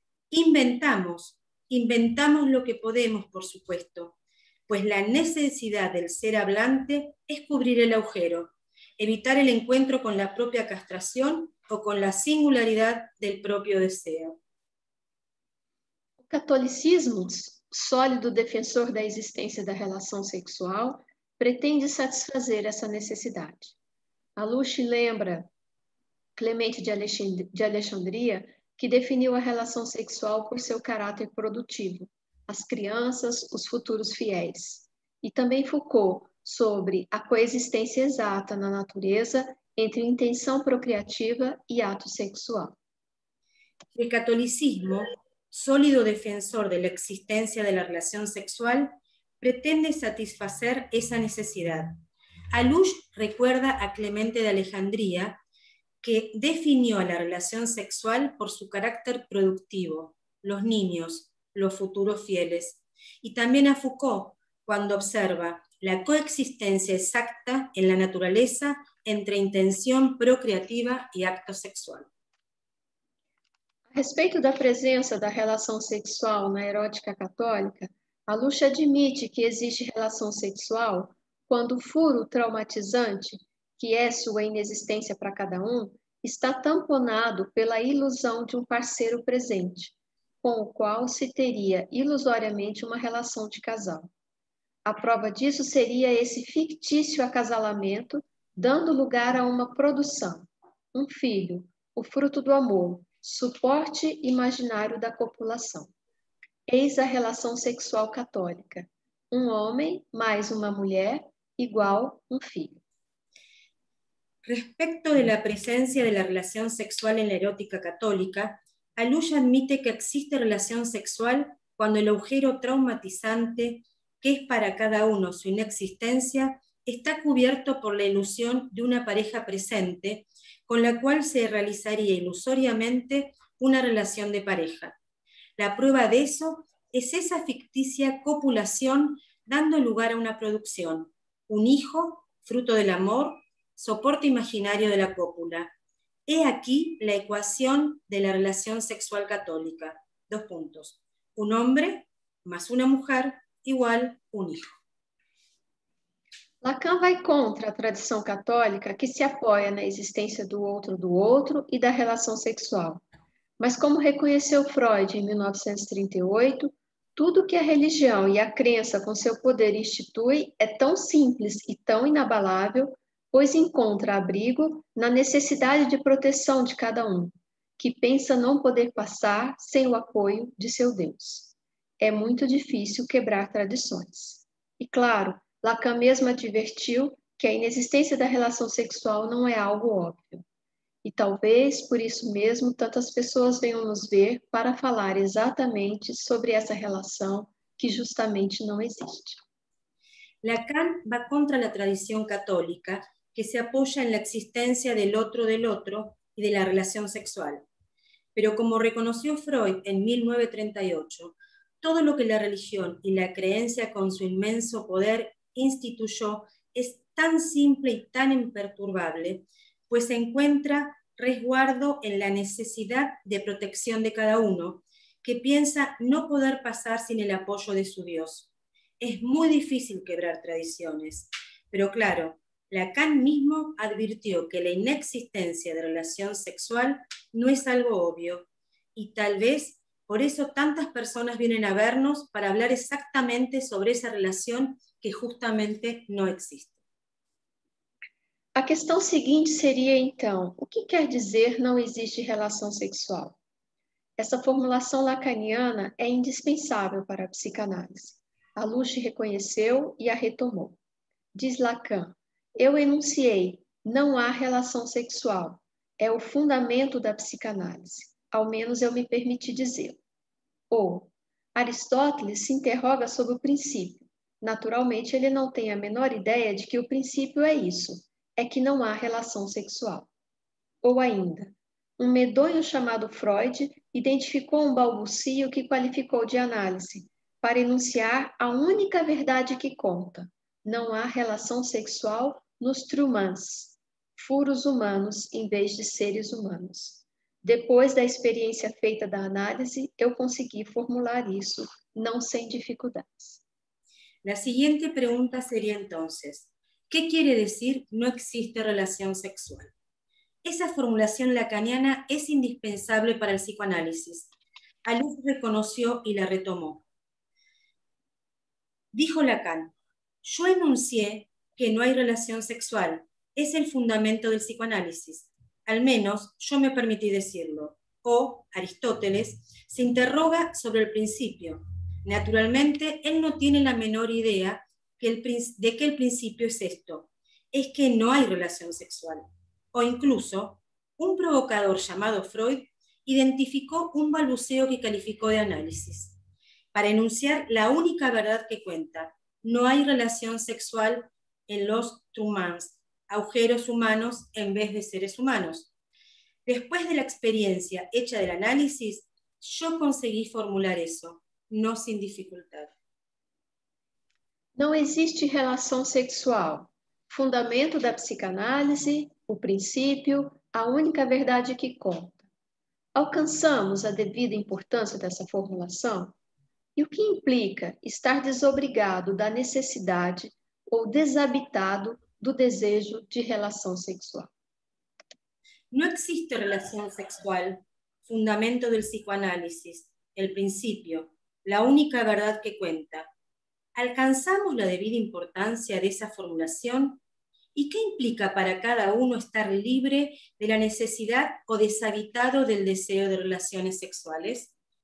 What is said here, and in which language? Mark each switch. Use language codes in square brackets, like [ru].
[es] Inventamos lo que podemos, por supuesto, pues la necesidad del ser hablante es cubrir el agujero, evitar el encuentro con la propia castración o con la singularidad del propio deseo. [pt] O catolicismo, sólido defensor da existência da relação sexual, pretende satisfazer essa necessidade. Alush lembra Clemente de Alexandria que definiu a relação sexual por seu caráter produtivo, as crianças, os futuros fiéis. E também Foucault, sobre a coexistência exata na natureza entre intenção procriativa [es] y acto sexual. El catolicismo, sólido defensor de la existencia de la relación sexual, pretende satisfacer esa necesidad. Alush recuerda a Clemente de Alejandría, que definió a la relación sexual por su carácter productivo, los niños, los futuros fieles, y también a Foucault, cuando observa la coexistencia exacta en la naturaleza entre intención procreativa y acto sexual. [pt] A respeito da presença da relação sexual na erótica católica, Alush admite que existe relação sexual quando o furo traumatizante, que é sua inexistência para cada um, está tamponado pela ilusão de um parceiro presente, com o qual se teria ilusoriamente uma relação de casal. A prova disso seria esse fictício acasalamento, dando lugar a uma produção, um filho, o fruto do amor, suporte imaginário da copulação. Eis a relação sexual católica. Um homem mais uma mulher igual um filho. [es] Respecto de la presencia de la relación sexual en la erótica católica, Alush admite que existe relación sexual cuando el agujero traumatizante, que es para cada uno su inexistencia, está cubierto por la ilusión de una pareja presente, con la cual se realizaría ilusoriamente una relación de pareja. La prueba de eso es esa ficticia copulación dando lugar a una producción, un hijo, fruto del amor, soporte imaginario de la cópula. He aquí la ecuación de la relación sexual católica. 2 puntos. Un hombre más una mujer igual un hijo. [pt] Lacan vai contra a tradição católica que se apoia na existência do outro e da relação sexual. Mas como reconheceu Freud em 1938, tudo que a religião e a crença com seu poder institui é tão simples e tão inabalável, pois encontra abrigo na necessidade de proteção de cada um, que pensa não poder passar sem o apoio de seu Deus. É muito difícil quebrar tradições. E claro, Lacan mesmo advertiu que a inexistência da relação sexual não é algo óbvio. E talvez, por isso mesmo, tantas pessoas venham nos ver para falar exatamente sobre essa relação que justamente não existe. [es] Lacan va contra la tradición católica que se apoya en la existencia del otro y de la relación sexual. Pero como reconoció Freud en 1938, todo lo que la religión y la creencia con su inmenso poder instituyó es tan simple y tan imperturbable, pues se encuentra resguardo en la necesidad de protección de cada uno, que piensa no poder pasar sin el apoyo de su Dios. Es muy difícil quebrar tradiciones, pero claro, Lacan mismo advirtió que la inexistencia de relación sexual no es algo obvio, y tal vez por eso tantas personas vienen a vernos para hablar exactamente sobre esa relación que justamente [pt] não existe. A questão seguinte seria, então, o que quer dizer não existe relação sexual? Essa formulação lacaniana é indispensável para a psicanálise. Alush reconheceu e a retomou. Diz Lacan, eu enunciei, não há relação sexual. É o fundamento da psicanálise. Ao menos eu me permiti dizê-lo. Ou, Aristóteles se interroga sobre o princípio. Naturalmente, ele não tem a menor ideia de que o princípio é isso, é que não há relação sexual. Ou ainda, um medonho chamado Freud identificou um balbucio que qualificou de análise, para enunciar a única verdade que conta. Não há relação sexual nos trumans, furos humanos em vez de seres humanos. Depois da experiência feita da análise, eu consegui formular isso, não sem dificuldades. [es] La siguiente pregunta sería entonces, ¿qué quiere decir no existe relación sexual? Esa formulación lacaniana es indispensable para el psicoanálisis. Alush reconoció y la retomó. Dijo Lacan, yo enuncié que no hay relación sexual, es el fundamento del psicoanálisis. Al menos yo me permití decirlo. o Aristóteles, se interroga sobre el principio. Naturalmente, él no tiene la menor idea de que el principio es esto, es que no hay relación sexual. O incluso, un provocador llamado Freud identificó un balbuceo que calificó de análisis, para enunciar la única verdad que cuenta: no hay relación sexual en los trumans, agujeros humanos en vez de seres humanos. Después de la experiencia hecha del análisis, yo conseguí formular eso, no sin dificultad. [pt] Não existe relação sexual. Fundamento da psicanálise, o princípio, a única verdade que conta. Alcançamos a devida importância dessa formulação? E o que implica estar desobrigado da necessidade ou desabitado do desejo de relação sexual? [es] No existe relación sexual, fundamento del psicoanálisis, el principio, la única verdad que cuenta. ¿Alcanzamos la debida importancia de esa formulación? ¿Y qué implica para cada uno estar libre de la necesidad o deshabitado del deseo de relaciones sexuales?